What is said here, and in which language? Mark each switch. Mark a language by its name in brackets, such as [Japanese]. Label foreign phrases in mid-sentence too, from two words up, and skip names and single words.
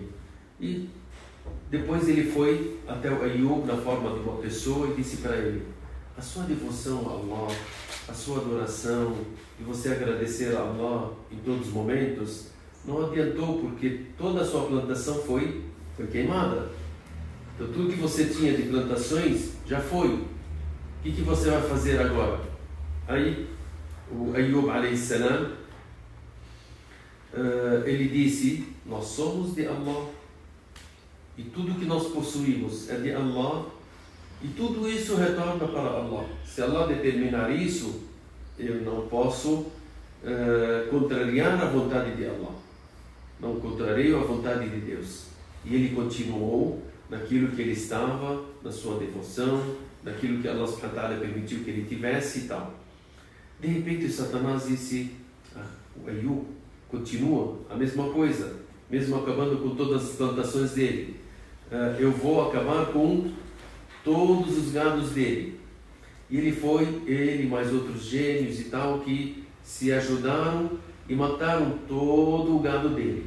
[Portuguese] E depois ele foi até o Ayub na forma de uma pessoa e disse para ele: a sua devoção a Allah, a sua adoração e você agradecer a Allah em todos os momentos não adiantou, porque toda a sua plantação foi queimada. Então tudo que você tinha de plantações já foi. O que você vai fazer agora? Aí o Ayub [Arabic] عليه السلام, [Portuguese] ele disse: nós somos de Allah e tudo que nós possuímos é de Allah e tudo isso retorna para Allah. Se Allah determinar isso, eu não posso contrariar a vontade de Allah, não contrario a vontade de Deus. E ele continuou naquilo que ele estava, na sua devoção, naquilo que Allah [Arabic] سبحانه وتعالى [Portuguese] permitiu que ele tivesse e tal. De repente o Satanás disse: o Ayub continua a mesma coisa, mesmo acabando com todas as plantações dele, eu vou acabar com todos os gados dele. E ele mais outros gênios e tal, que se ajudaram e mataram todo o gado dele.